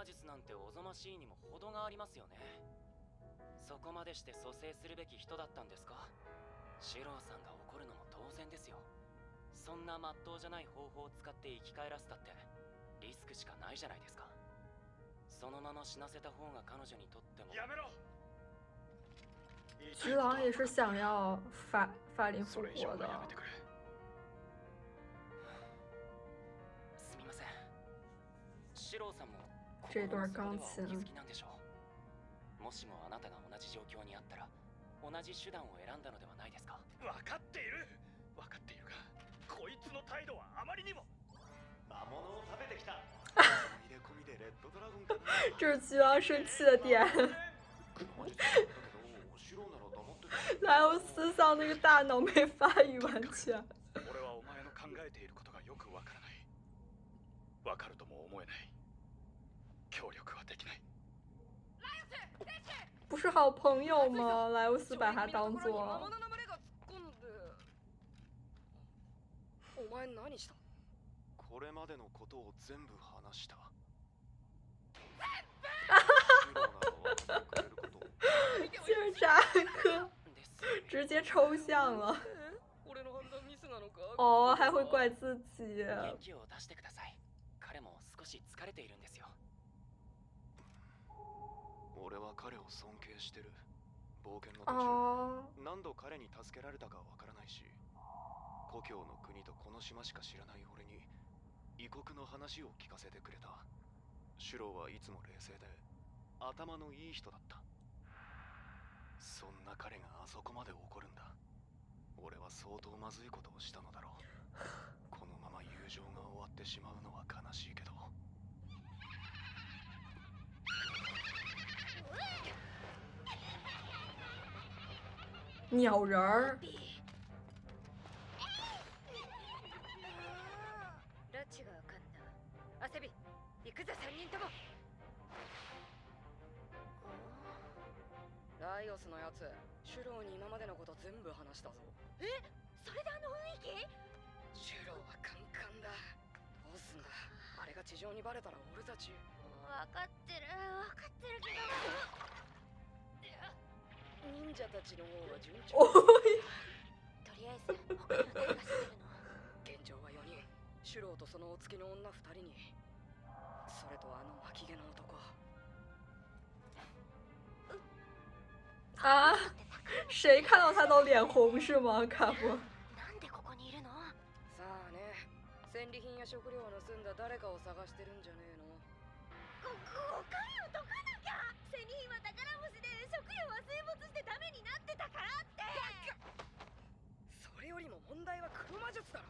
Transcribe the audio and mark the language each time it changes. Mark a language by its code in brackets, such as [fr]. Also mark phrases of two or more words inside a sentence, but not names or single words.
[ja] なんておぞましいにも程がありますよね。そこまでして蘇生するべき人だったんですか。シローさんが怒るのも当然ですよ。そんな真っ当じゃない方法を使って生き返らせたってリスクしかないじゃないですか。そのまま死なせた方が彼女にとっても。やめろ。 [zh] 菊郎也是想要法林复活的。 [ja] すみません。シローさんも [zh] 这段钢琴。 [ja] もしもあなたが同じ状況にあったら同じ手段を選んだのではないですか。分かっているがこいつの態度はあまりにも。魔物を食べてきた。 [zh] 这是菊郎生气的点。莱欧斯像那个大脑没发育完全。 [ja] 俺はお前の考えていることがよくわからない。わかるとも思えない。協力はできない。 [zh] 不是好朋友吗？莱欧斯把他当做。 [ja] お前何した？これまでのことを全部話した。 [zh] 谢尔扎克直接抽象了。哦，还会怪自己。 [ja] 彼も少し疲れているんですよ。俺は彼を尊敬してる。冒険の途中、何度彼に助けられたかわからないし、故郷の国とこの島しか知らない俺に異国の話を聞かせてくれた。シュローはいつも冷静で頭のいい人だった。そんな彼があそこまで怒るんだ。俺は相当まずいことをしたのだろう。このまま友情が終わってしまうのは悲しいけど。 [zh] 鸟人儿。 [ja] 拉致がわかんだ。アセビ、行くぞ3人とも。ライオスのやつ、シュローに今までのこと全部話したぞ。え？それであの雰囲気？シュローはカンカンだ。どうすんだ？あれが地上にバレたら俺たち。わかってるけど。忍者たちの方は順調。とりあえず他には誰が住んでるの？現状は4人。シュローとそのお付きの女2人に、それとあの巻き毛の男。啊！ [zh] 谁看到他都脸红是吗？卡夫。 [ja] なんでここにいるの？さあね、戦利品や食料を盗んだ誰かを探してるんじゃねえの？お金を解かなきゃ。戦利品は宝星で食料は水没してダメになってたからって。それよりも問題は黒魔術だろ。